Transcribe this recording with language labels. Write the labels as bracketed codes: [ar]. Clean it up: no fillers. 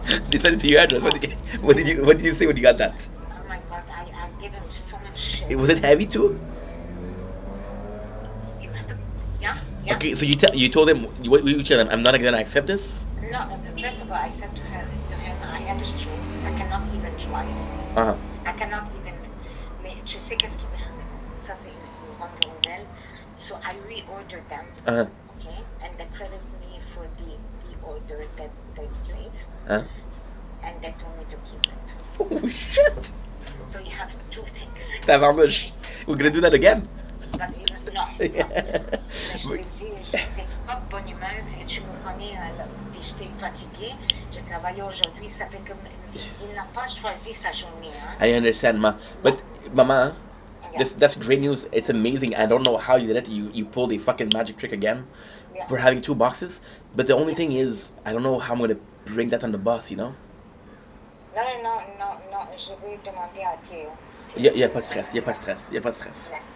[en] They sent it to your address. What did you say when you got that? Oh my god, I give him so much shit. Was it heavy too? Yeah. Okay, so you told him what you tell him? I'm not gonna accept this. No, first of all, I said to him, I have a stroke. I cannot even drive. Uh-huh. I cannot even. [fr] Mais tu sais qu'est-ce qui. Ça c'est une bonne nouvelle. [en] So I reordered them. Uh-huh. Okay, and they credit me for the order that they placed. Huh? And they told me to keep it. Oh shit! So you have two things. [fr] Tabarnouche. [en] We're gonna do that again. But no. [fr] Mais je t'ai dit, j'étais pas de bonne humeur. Tu me connais, puis j'étais fatiguée. J'ai travaillé aujourd'hui. Ça fait que il n'a pas choisi sa journée. Hein? [en] I understand, ma. But Mama, Yeah. that's great news. It's amazing. I don't know how you did it. You pulled a fucking magic trick again Yeah. for having two boxes. But the only thing is, I don't know how I'm gonna bring that on the bus. You know? [fr] Non. Je vais demander à Théo. Y a pas de stress. Y a pas de stress. Y a pas de stress.